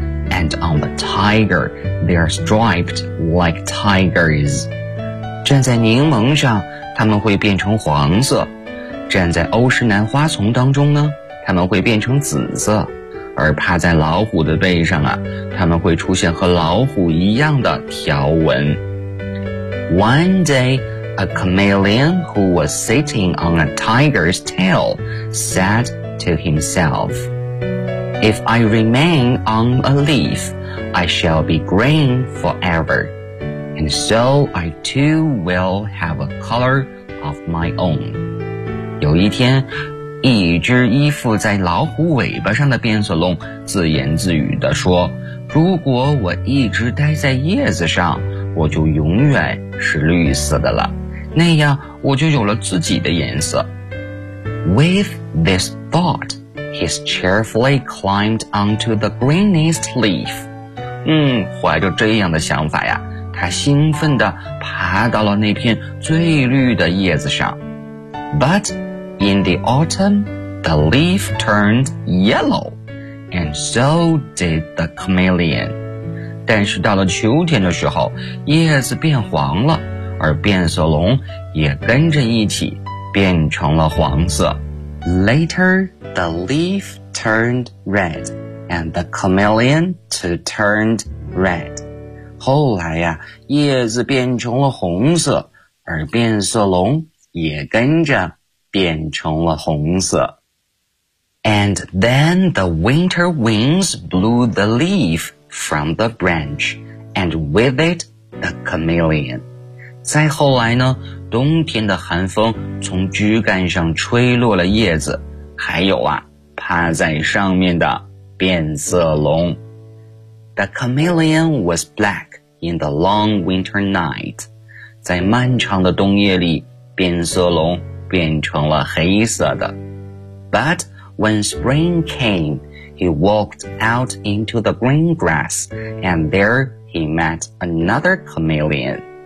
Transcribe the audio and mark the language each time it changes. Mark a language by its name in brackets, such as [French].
[English] And on the tiger, they are striped like tigers. [Chinese] 站在柠檬上，它们会变成黄色。站在欧诗南花丛当中呢，它们会变成紫色。而趴在老虎的背上啊，它们会出现和老虎一样的条纹。 [English] One day,A chameleon who was sitting on a tiger's tail said to himself, If I remain on a leaf, I shall be green forever, and so I too will have a color of my own. [Chinese] 有一天，一只依附在老虎尾巴上的变色龙自言自语地说，如果我一直待在叶子上，我就永远是绿色的了。那样我就有了自己的颜色。 [English] With this thought, he cheerfully climbed onto the greenest leaf. [Chinese] 怀着这样的想法呀，他兴奋地爬到了那片最绿的叶子上。 [English] But in the autumn, the leaf turned yellow, and so did the chameleon. [Chinese] 但是到了秋天的时候，叶子变黄了。而变色龙也跟着一起变成了黄色。 [English] Later, the leaf turned red, and the chameleon too turned red. [Chinese] 后来呀，叶子变成了红色，而变色龙也跟着变成了红色。 [English] And then the winter winds blew the leaf from the branch, and with it, the chameleon. [Chinese] 再后来呢，冬天的寒风从枝干上吹落了叶子，还有啊，趴在上面的变色龙。 [English] The chameleon was black in the long winter night. [Chinese] 在漫长的冬夜里，变色龙变成了黑色的。 [English] But... When spring came, he walked out into the green grass, and there he met another chameleon.